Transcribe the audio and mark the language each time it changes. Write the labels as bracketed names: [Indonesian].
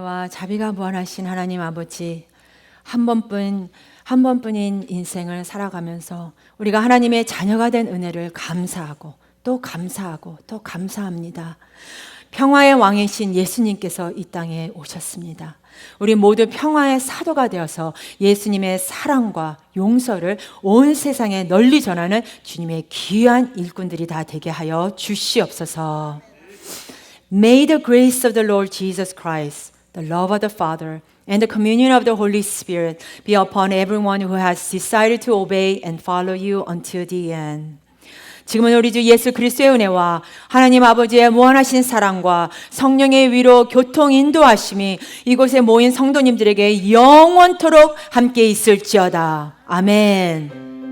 [Korean] 자비가 무한하신 하나님 아버지, 한 번뿐인 인생을 살아가면서 우리가 하나님의 자녀가 된 은혜를 감사하고 또 감사하고 또 감사합니다. 평화의 왕이신 예수님께서 이 땅에 오셨습니다. 우리 모두 평화의 사도가 되어서 예수님의 사랑과 용서를 온 세상에 널리 전하는 주님의 귀한 일꾼들이 다 되게 하여 주시옵소서. [English] May the grace of the Lord Jesus Christ, the love of the Father, and the communion of the Holy Spirit be upon everyone who has decided to obey and follow you until the end. [Korean] 지금은 우리 주 예수 그리스도의 은혜와 하나님 아버지의 무한하신 사랑과 성령의 위로 교통 인도하심이 이곳에 모인 성도님들에게 영원토록 함께 있을지어다. 아멘.